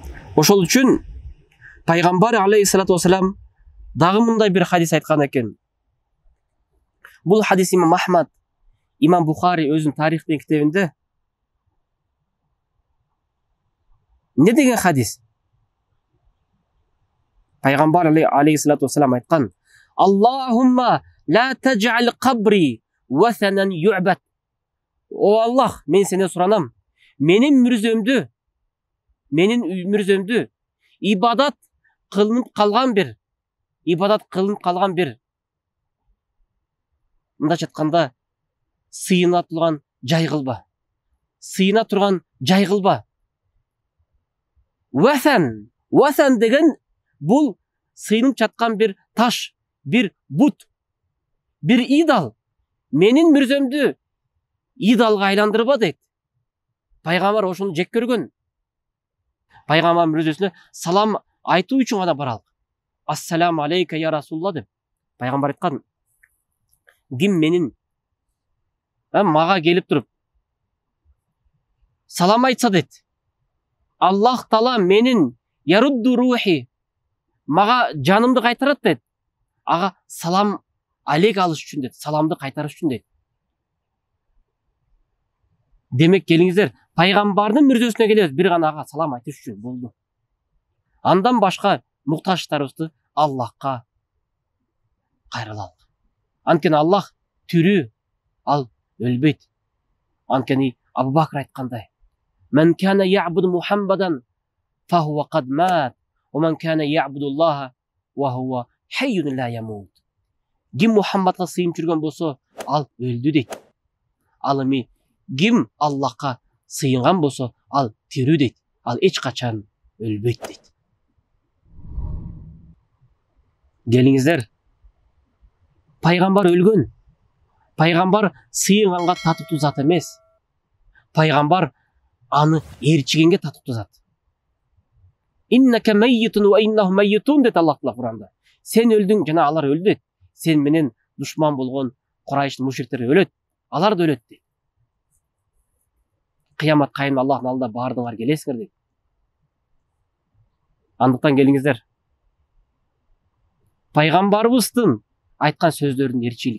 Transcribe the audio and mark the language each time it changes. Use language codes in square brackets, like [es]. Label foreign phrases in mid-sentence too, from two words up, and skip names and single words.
[ky] Ошол үчүн пайгамбар [ar] عليه الصلاة والسلام [ky] дагы мындай бир хадис айткан экен. Бул хадис имам Ахмад, имам Бухари өзүнүн тарих деген китебинде. Не деген хадис? Пайгамбар [ar] عليه الصلاة والسلام [ky] айткан: [ar] اللهم لا تجعل قبري وثنا يعبد. [ky] О Аллах, мен сенен суранам, менин мүрзөмдү ибадат кылынып калган бир мындайча айтканда сыйына турган жай кылба. Васан деген бул сыйынып жаткан бир таш, бир бут, бир идол. Менин мүрзөмдү идолго айландырба дейт. Пайгамбар ошону жек көргөн. Пайгамбар мүрзөсүнө салам айтуу үчүн гана баралык. [ar] السلام عليك يا رسول الله деп. [ky] Пайгамбар айткан: ким менин мага келип туруп салам айтса дейт, Аллах Таала менин [ar] يرد روحي, [ky] мага жанымды кайтарат дейт. Ага [ar] سلام عليك [ky] алыш үчүн дейт, саламды кайтарыш үчүн дейт. Демек келиңиздер, пайгамбардын мүрзөсүнө келебиз, бир гана ага салам айтыш үчүн болду. Андан башка муктажтарыбызды Аллахка кайрылалык. Анткени Аллах тирүү, ал өлбөйт. Анткени Абу Бакр айткандай: [ar] "من كان يعبد محمدا فهو قد مات، ومن كان يعبد الله وهو حي لا يموت." [ky] Ким Мухаммадга сыйынып жүргөн болсо, ал өлдү дейт. Ал эми ким Аллахка сыйынган болсо, ал тирүү дейт. Ал эч качан өлбөйт дейт. Келиңиздер, пайгамбар өлгөн. Пайгамбар сыйынганга татыктуу зат эмес. Пайгамбар аны ээрчигенге татыктуу зат. [ar] إنك ميت وإنهم ميتون [ky] дейт Аллах Таала Куранда. Сен өлдүң жана алар өлдү дейт. Сен менен душман болгон Курайштын мушриктери өлөт, алар да өлөт дейт. Кыямат кайым Аллахтын алдына баардыгыңар келесиңер дейт. Андыктан келиңиздер, пайгамбарыбыздын айткан сөздөрүн ээрчилик.